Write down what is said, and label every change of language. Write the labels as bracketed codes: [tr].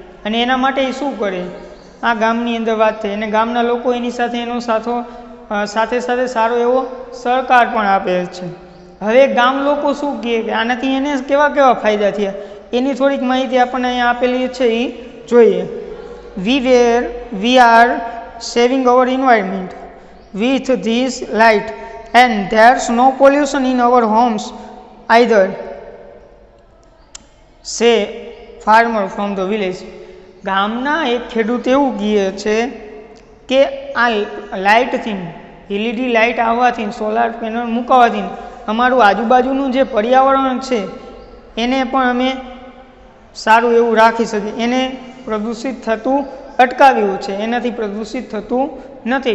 [gu] અને એના માટે એ શું કરે? આ ગામની અંદર વાત થઈ અને ગામના લોકો એની સાથે એનો સાથે સારો એવો સહકાર પણ આપે છે. હવે ગામ લોકો શું કહે કે આનાથી એને કેવા ફાયદા થયા એની થોડીક માહિતી આપણને અહીંયા આપેલી છે એ જોઈએ. [en] We are saving our environment with this light and there's no pollution in our homes either, say farmer from the village. [gu] ગામના એક ખેડૂત એવું કહે છે કે આ લાઇટથી એલઈડી લાઇટ આવવાથી સોલાર પેનલ મૂકવાથી અમારું આજુબાજુનું જે પર્યાવરણ છે એને પણ અમે સારું એવું રાખી શકીએ. એને પ્રદૂષિત થતું અટકાવ્યું છે, એનાથી પ્રદૂષિત થતું નથી.